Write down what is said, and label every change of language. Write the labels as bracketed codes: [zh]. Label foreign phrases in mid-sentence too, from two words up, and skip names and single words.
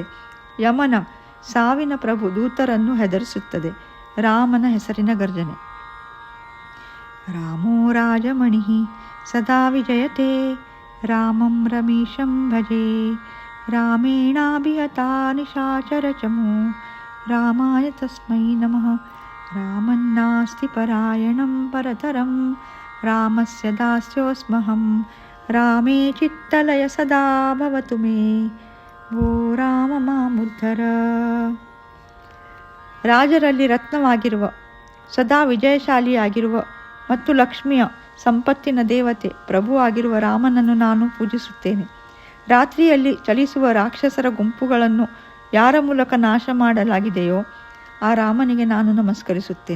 [kn] ಯಮನ ಸಾವಿನ ಪ್ರಭು ದೂತರನ್ನು ಹೆದರಿಸುತ್ತದೆ. ರಾಮನ ಹೆಸರಿನ ಗರ್ಜನೆ. [sa] ರಾಮೋ ರಾಜಮಣಿ ಸದಾ ವಿಜಯತೆ ರಾಮಂ ರಮೇಶಂ ಭಜೆ ರಾಮೇಣಾಭಿಹತಾ ನಿಶಾಚರಚಮೋ ರಾಮಾಯ ತಸ್ಮೈ ನಮಃ. ರಾಮನ್ನಾಸ್ತಿ ಪರಾಯಣಂ ಪರತರಂ ರಾಮಸ್ಯ ದಾಸ್ಯೋಸ್ಮಹಂ ರಾಮೇ ಚಿತ್ತಲಯ ಸದಾ ಭವತು ಮೇ ಓ ರಾಮ ಮಾಮುದ್ಧರ. [kn] ರಾಜರಲ್ಲಿ ರತ್ನವಾಗಿರುವ, ಸದಾ ವಿಜಯಶಾಲಿಯಾಗಿರುವ ಮತ್ತು ಲಕ್ಷ್ಮಿಯ ಸಂಪತ್ತಿನ ದೇವತೆ ಪ್ರಭು ಆಗಿರುವ ರಾಮನನ್ನು ನಾನು ಪೂಜಿಸುತ್ತೇನೆ. ರಾತ್ರಿಯಲ್ಲಿ ಚಲಿಸುವ ರಾಕ್ಷಸರ ಗುಂಪುಗಳನ್ನು ಯಾರ ಮೂಲಕ ನಾಶ ಮಾಡಲಾಗಿದೆಯೋ ಆ ರಾಮನಿಗೆ ನಾನು ನಮಸ್ಕರಿಸುತ್ತೇನೆ.